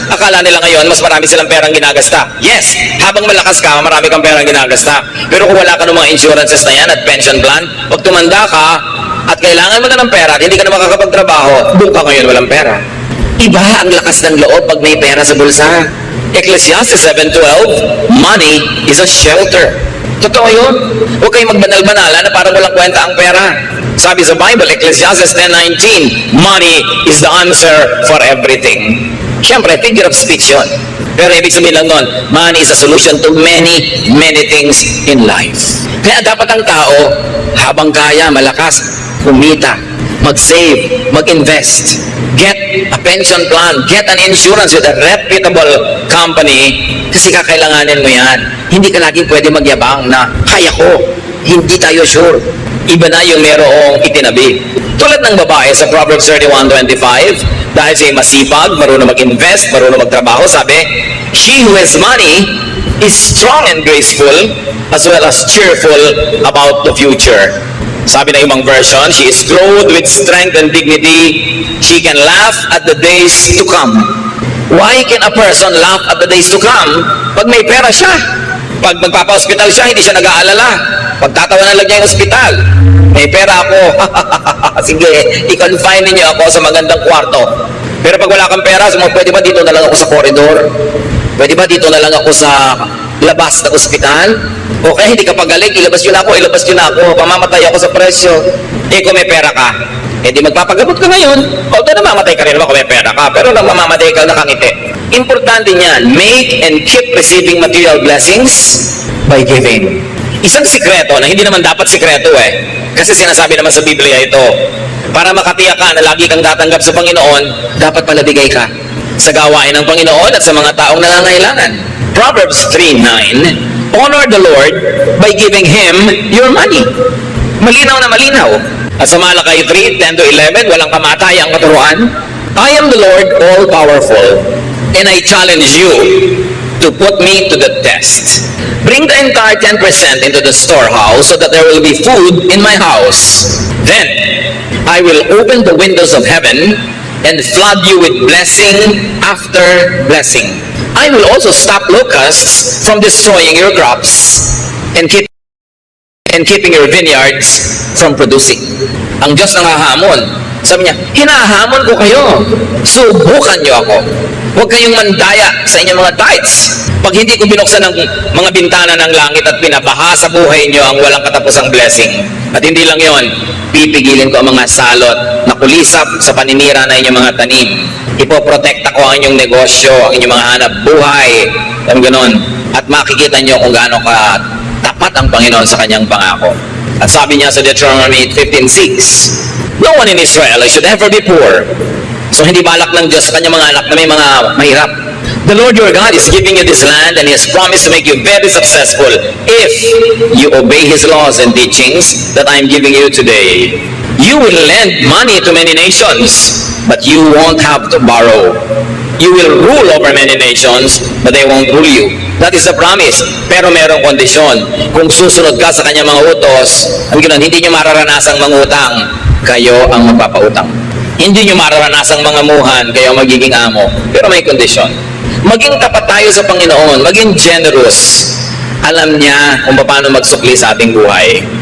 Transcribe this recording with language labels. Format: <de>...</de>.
<tl>Akala nila ngayon, mas marami silang perang ginagasta. Yes, habang malakas ka, marami kang perang ginagasta. Pero kung wala ka ng mga insurances na yan at pension plan, pag tumanda ka at kailangan mo na ng pera at hindi ka na makakapagtrabaho, doon ka ngayon walang pera. Iba ang lakas ng loob pag may pera sa bulsa.</tl> <en>Ecclesiastes 7:12, money is a shelter.</en> <tl>Totoo yun. Huwag kayong magbanal-banala na parang walang kwenta ang pera. Sabi sa Bible,</tl> <en>Ecclesiastes 10:19, money is the answer for everything.</en> <tl>Siyempre, figure of speech yun. Pero ibig sabihin lang nun,</tl> <en>money is a solution to many things in life.</en> <tl>Kaya dapat ang tao, habang kaya, malakas, kumita.</tl> <en>mag-save, mag-invest, get a pension plan, get an insurance with a reputable company</en> <tl>kasi kakailanganin mo yan. Hindi ka laging pwede magyabang na kaya ko, hindi tayo sure. Iba na yung merong itinabi. Tulad ng babae sa Proverbs 31:25, dahil siya masipag, marunong mag-invest, marunong magtrabaho, sabi,</tl> <en>she who has money is strong and graceful as well as cheerful about the future.</en> <tl>Sabi na ibang version,</tl> <en>she is clothed with strength and dignity. She can laugh at the days to come. Why can a person laugh at the days to come?</en> <tl>Pag may pera siya. Pag magpapa-hospital siya, hindi siya nag-aalala. Pagtatawanan lang niya yung hospital. May pera ako. Sige, i-confine niyo ako sa magandang kwarto. Pero pag wala kang pera, pwede ba dito na lang ako sa corridor? Pwede ba dito na lang ako sa labas ng ospital? O kaya hindi ka pagaling, ilabas yun ako, pamamatay ako sa presyo. Eh kung may pera ka, eh di magpapagamot ka ngayon. Although namamatay ka rin naman kung may pera ka, pero nang mamamatay ka nakangiti. Importante niyan,</tl> <en>make and keep receiving material blessings by giving.</en> <tl>Isang sikreto na hindi naman dapat sikreto kasi sinasabi naman sa Biblia ito, para makatiyak ka na lagi kang tatanggap sa Panginoon, dapat pala bigay ka sa gawain ng Panginoon at sa mga taong nangangailangan.</tl> <en>Proverbs 3:9, honor the Lord by giving Him your money.</en> <tl>Malinaw na malinaw. At sa Malakay 3:10-11, walang kamatayang katuruan.</tl> <en>I am the Lord all-powerful, and I challenge you to put me to the test. Bring the entire 10% into the storehouse so that there will be food in my house. Then I will open the windows of heaven and flood you with blessing after blessing. I will also stop locusts from destroying your crops and keeping your vineyards from producing.</en> <tl>Ang Diyos nangahamon. Sabi niya, hinahamon ko kayo. Subukan niyo ako. Huwag kayong mandaya sa inyong mga tithes. Pag hindi ko binuksan ng mga bintana ng langit at pinabaha sa buhay niyo ang walang katapusang blessing. At hindi lang yon, pipigilin ko ang mga salot na kulisap sa paninira na inyong mga tanim. Ipoprotekta ko ang inyong negosyo, ang inyong mga hanap buhay. Ang ganon. At makikita niyo kung gaano ka tapat ang Panginoon sa kanyang pangako. At sabi niya sa</tl> <en>Deuteronomy 15:6, no one in Israel should ever be poor.</en> <tl>So hindi balak ng Diyos sa kanyang mga anak na may mga mahirap. The Lord your God is giving you this land and He has promised to make you very successful if you obey His laws and teachings that I am giving you today. You will lend money to many nations, but you won't have to borrow. You will rule over many nations, but they won't rule you.</tl> <en>That is the promise.</en> <tl>Pero merong kondisyon. Kung susunod ka sa kanyang mga utos, hindi nyo mararanasang mangutang, kayo ang magpapautang. Hindi nyo mararanasang mangamuhan, kayo ang magiging amo. Pero may kondisyon. Maging tapat tayo sa Panginoon, maging generous. Alam niya kung paano magsukli sa ating buhay.</tl>